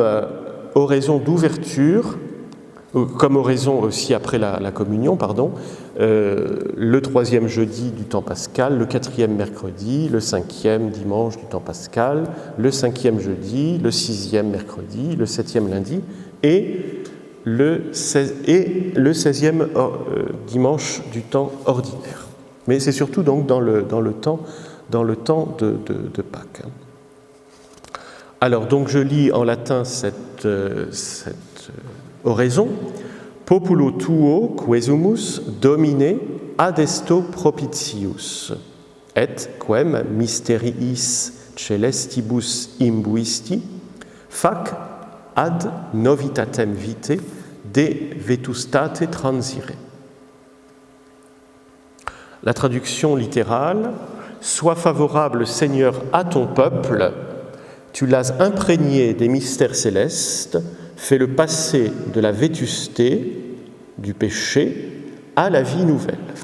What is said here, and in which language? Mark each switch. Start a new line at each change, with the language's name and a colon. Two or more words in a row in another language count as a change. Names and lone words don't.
French: oraison d'ouverture, comme oraison aussi après la communion, le troisième jeudi du temps pascal, le quatrième mercredi, le cinquième dimanche du temps pascal, le cinquième jeudi, le sixième mercredi, le septième lundi et le 16e dimanche du temps ordinaire. Mais c'est surtout donc dans le temps de Pâques. Alors donc je lis en latin cette oraison.
Latin: Populo tuo quesumus domine adesto propitius et quem mysteriis celestibus imbuisti fac ad novitatem vitae de vetustate transire.
French: La traduction littérale: sois favorable, Seigneur, à ton peuple, tu l'as imprégné des mystères célestes, fais-le passer de la vétusté, du péché, à la vie nouvelle.